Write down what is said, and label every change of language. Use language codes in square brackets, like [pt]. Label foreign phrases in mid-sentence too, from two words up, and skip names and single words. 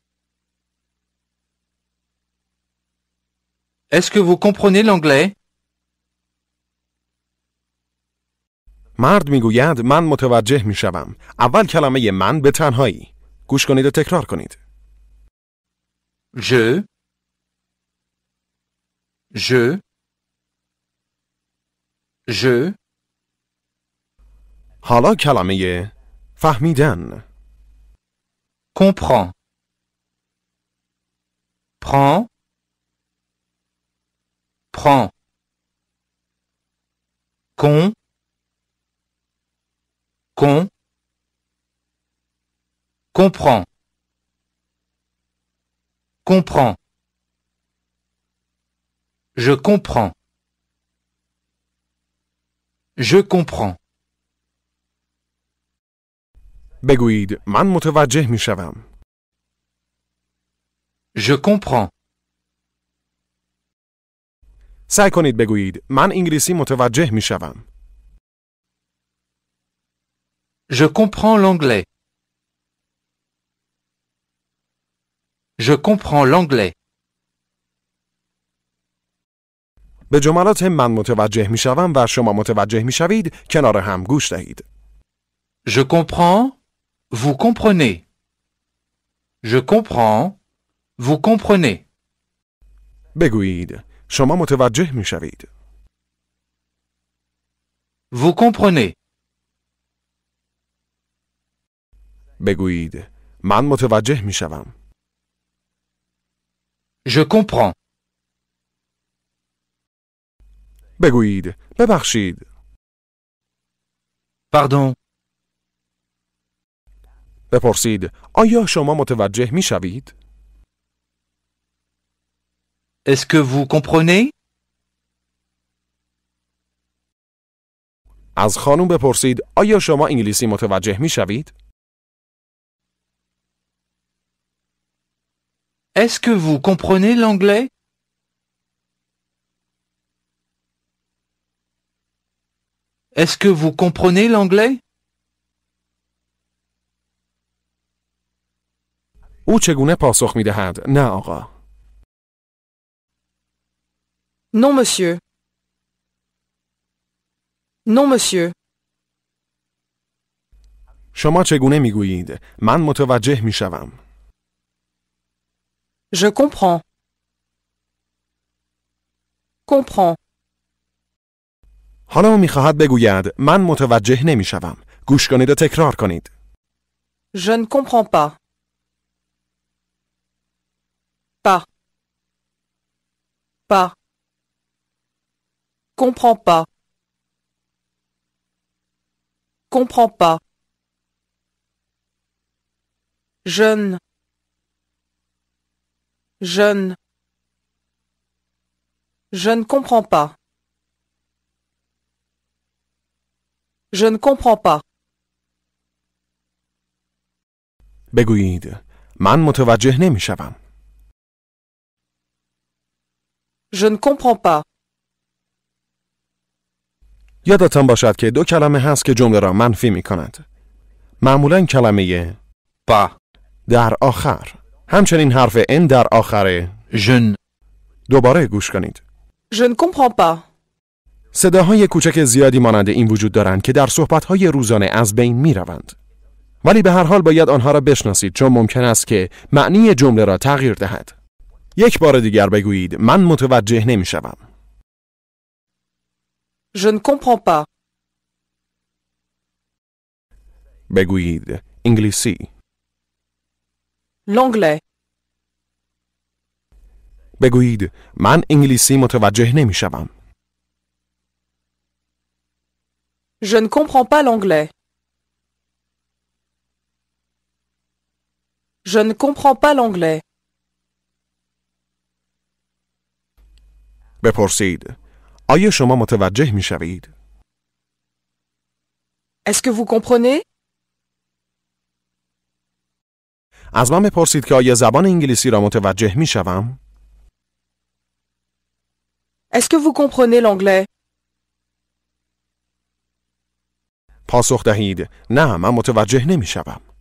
[fr] Est-ce que vous comprenez l'anglais? [fa] مرد می گوید من متوجه می شوم. اول کلمه من به تنهایی. گوش کنید و تکرار کنید. [fr] Je. [fa] حالا کلمه فهمیدن. [fr] Comprends. Prends. Prends. Con. Comprends. Comprends. Je comprends. Je comprends. [fa] بگویید من متوجه می شوم. [fr] Je comprends. [fa] سعی کنید بگویید من انگلیسی متوجه می شوم. [fr] Je comprends l'anglais. Je comprends l'anglais. [fa] به جملات من متوجه می شوم و شما متوجه می شوید کنار هم گوش دهید. [fr] Je comprends. Vous comprenez. Je comprends. Vous comprenez. [fa] بگویید شما متوجه می شوید. [fr] Vous comprenez. [fa] بگویید من متوجه می شوم. [fr] Je comprends. [fa] بگویید ببخشید. [fr] Pardon. [fa] بپرسید آیا شما متوجه می شوید؟ [fr] Est-ce que vous comprenez? [fa] از خانم بپرسید آیا شما انگلیسی متوجه می شوید؟ [fr] Est-ce que vous comprenez l'anglais? Est-ce que vous comprenez l'anglais? [fa] او چگونه پاسخ می دهد؟ نه آقا. [fr] Non, monsieur. Non, monsieur. [fa] شما چگونه می گویید؟ من متوجه می شوم. [fr] Je comprends. Comprends. [fa] حالا می خواهد بگوید من متوجه نمی شوم. گوش کنید و تکرار کنید. [fr] Je ne comprends pas. Pas. Pas. Comprends pas. Comprends pas. Jeune. Jeune. Je ne comprends pas. Je ne comprends pas. [fa] بگویید من متوجه نمی‌شوم. [fr] Je ne comprends pas. [fa] یادتان باشد که دو کلمه هست که جمله را منفی می کند. معمولاً کلمه [fr] Pas. [fa] در آخر. همچنین حرف ان در آخر. [fr] Je ne. [fa] دوباره گوش کنید. [fr] Je ne comprends pas. [fa] صداهای کوچک زیادی مانند این وجود دارند که در صحبت‌های روزانه از بین می‌روند. ولی به هر حال باید آنها را بشناسید چون ممکن است که معنی جمله را تغییر دهد. یک بار دیگر بگویید من متوجه نمی‌شوم. [fr] Je ne comprends pas. [fa] بگویید انگلیسی. [fr] L'anglais. [fa] بگویید من انگلیسی متوجه نمی‌شوم. [fr] Je ne comprends pas l'anglais. Je ne comprends pas l'anglais. [fa] بپرسید آیا شما متوجه می‌شوید؟ [fr] Est-ce que vous comprenez? [fa] از من بپرسید که آیا زبان انگلیسی را متوجه می‌شوم؟ [fr] Est-ce que vous comprenez l'anglais? [fa] پاسخ دهید نه من متوجه نمی‌شوم.